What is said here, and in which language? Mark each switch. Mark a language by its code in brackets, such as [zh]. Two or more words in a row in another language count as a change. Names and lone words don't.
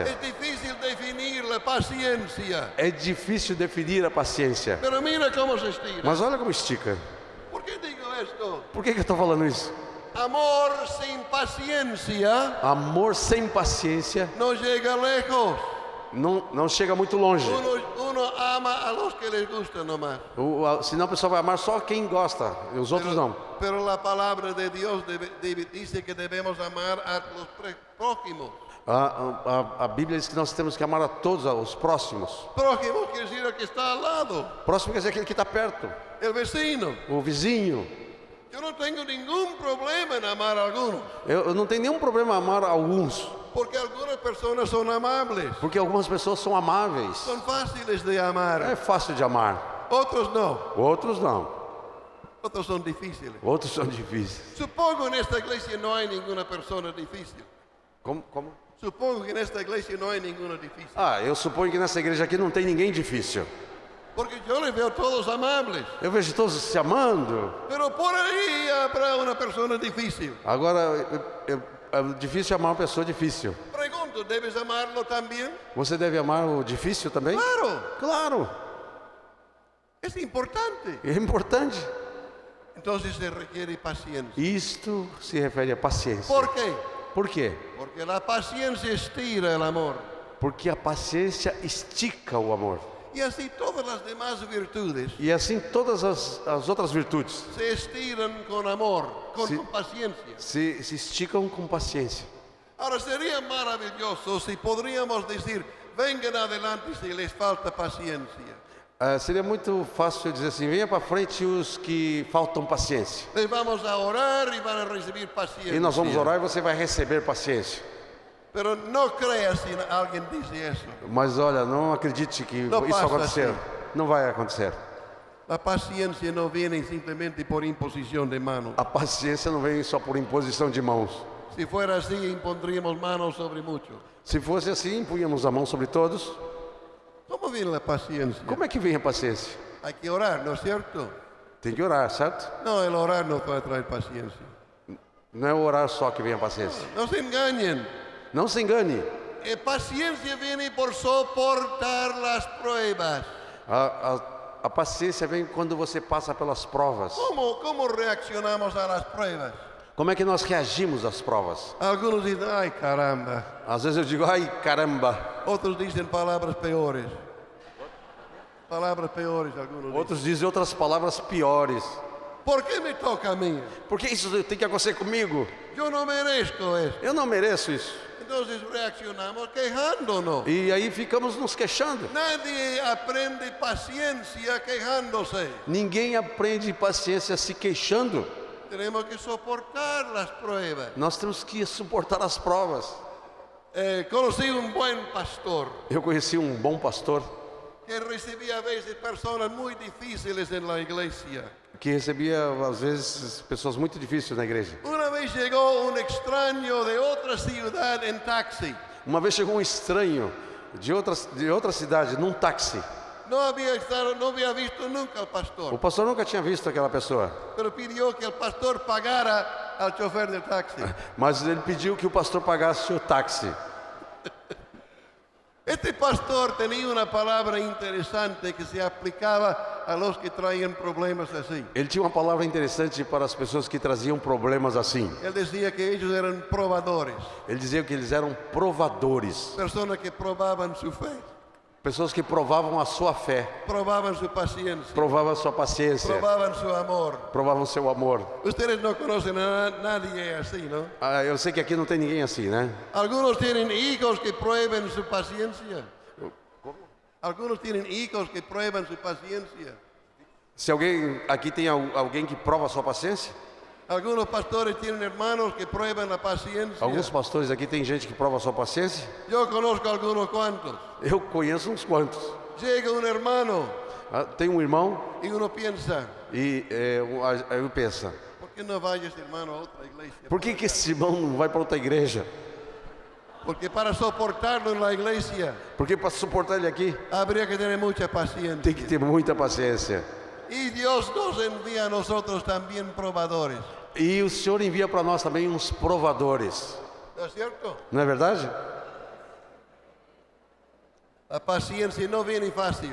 [es] Es difícil definir la paciencia. [pt] É difícil definir a paciência. [es] Pero mira cómo se estira. [pt] Mas olha como estica. [es] ¿Por qué digo esto? [pt] Por que eu estou falando isso? [es] Amor sin paciencia [pt] Amor sem paciência [es] no llega lejos. [pt] não chega muito longe. [es] Uno ama a los que les gusta nomás. [pt] Senão a pessoa vai amar só quem gosta, e os outros não. [es] Pero la palabra de Dios dice que debemos amar a los prójimos. [pt] A Bíblia diz que nós temos que amar a todos os próximos. [es] Prójimo quiere decir el que está al lado, [pt] Próximo quer dizer aquele que está perto, [es] el vecino. [pt] o vizinho. [es] Yo no tengo ningún problema en amar a algunos, [pt] Eu não tenho nenhum problema em amar alguns, [es] porque algunas personas son amables, [pt] porque algumas pessoas são amáveis. [es] son fáciles de amar, [pt] É fácil de amar, [es] otros no, [pt] outros não, [es] otros son difíciles. [pt] outros são difíceis. [es] Supongo en esta iglesia no hay ninguna persona difícil. [pt] Como? [es] Supongo que en esta iglesia no hay ninguna difícil, [pt] Eu suponho que nessa igreja aqui não tem ninguém difícil. [es] porque yo les veo todos amables. [pt] Eu vejo todos se amando. [es] Pero por ahí habrá una persona difícil. [pt] Agora, é difícil amar uma pessoa difícil. [es] Pregunto, ¿debes amarlo también? [pt] Você deve amar o difícil também? [es] Claro, [pt] Claro, [es] es importante. [pt] é importante. [es] Entonces se requiere paciencia. [pt] Isto se refere a paciência. [es] ¿Por qué? [pt] Por quê? [es] Porque la paciencia estira el amor. [pt] Porque a paciência estica o amor. [es] Y así todas las demás virtudes [pt] E assim todas as outras virtudes [es] se estiran con amor, con Sí. paciencia. [pt] se esticam com paciência. [es] Ahora sería maravilloso si podríamos decir, vengan adelante si les falta paciencia. [pt] Seria muito fácil dizer assim, venha para frente os que faltam paciência. [es] Les vamos a orar y van a recibir paciencia. [pt] E nós vamos orar e você vai receber paciência. [es] Pero no creas si alguien dice eso. [pt] Mas olha, não acredite que Não isso passa acontecer. assim. Não vai acontecer. [es] La paciencia no viene simplemente por imposición de manos. [pt] A paciência não vem só por imposição de mãos. [es] Si fuera así, impondríamos manos sobre muchos. [pt] Se fosse assim, punhamos a mão sobre todos. [es] ¿Cómo viene la paciencia? [pt] Como é que vem a paciência? [es] Hay que orar, ¿no es cierto? [pt] Tem que orar, certo? [es] No, el orar no puede traer paciencia. [pt] Não é orar só que vem a paciência. [es] No se engañen. [pt] Não se engane. [es] Paciencia viene por soportar las pruebas. [pt] A paciência vem quando você passa pelas provas. [es] ¿Cómo reaccionamos a las pruebas? [pt] Como é que nós reagimos às provas? [es] Algunos dicen, ay caramba. [pt] Às vezes eu digo, ai caramba. [es] Otros dicen palabras peores. Palabras peores, algunos dicen. [pt] Outros dizem outras palavras piores. [es] ¿Por qué me toca a mí? [pt] Por que isso tem que acontecer comigo? [es] Yo no merezco eso. [pt] Eu não mereço isso. [es] Entonces reaccionamos quejándonos. [pt] E aí ficamos nos queixando. [es] Nadie aprende paciencia quejándose. [pt] Ninguém aprende paciência se queixando. [es] Tenemos que soportar las pruebas. [pt] Nós temos que suportar as provas. [es] Conocí un buen pastor [pt] Eu conheci um bom pastor [es] que recibía a veces personas muy difíciles en la iglesia. [pt] que recebia, às vezes, pessoas muito difíceis na igreja. [es] Una vez llegó un extraño de otra ciudad en taxi. [pt] Uma vez chegou um estranho de outra cidade, num táxi. [es] No había visto nunca al pastor, [pt] O pastor nunca tinha visto aquela pessoa, [es] pero pidió que el pastor pagara al chofer del taxi. [pt] mas ele pediu que o pastor pagasse o táxi. [es] Este pastor tenía una palabra interesante que se aplicaba a los que traían problemas así. [pt] Ele tinha uma palavra interessante para as pessoas que traziam problemas assim. [es] Él decía que ellos eran probadores, [pt] Ele dizia que eles eram provadores, [es] personas que probaban su fe, [pt] pessoas que provavam a sua fé, [es] probaban su paciencia, [pt] provavam a sua paciência, [es] probaban su amor. [pt] provavam seu amor. [es] Ustedes no conocen a nadie así, ¿no? [pt] Eu sei que aqui não tem ninguém assim, né? [es] Algunos tienen hijos que prueben su paciencia. Algunos tienen hijos que prueban su paciencia. [pt] Se alguém aqui tem alguém que prova a sua paciência? [es] Algunos pastores tienen hermanos que prueban la paciencia. [pt] Alguns pastores aqui tem gente que prova a sua paciência? [es] Yo conozco algunos cuantos. [pt] Eu conheço uns quantos. [es] Llega un hermano [pt] Tem um irmão [es] y uno piensa, [pt] e aí eu penso, [es] ¿por qué no vaya ese hermano a otra iglesia? [pt] por que esse irmão não vai para outra igreja? [es] Porque para soportarlo en la iglesia [pt] Porque para suportar ele aqui [es] habría que tener mucha paciencia. [pt] tem que ter muita paciência. [es] Y Dios nos envía a nosotros también probadores. [pt] E o Senhor envia para nós também uns provadores. [es] ¿No es cierto? [pt] Não é verdade? [es] La paciencia no viene fácil.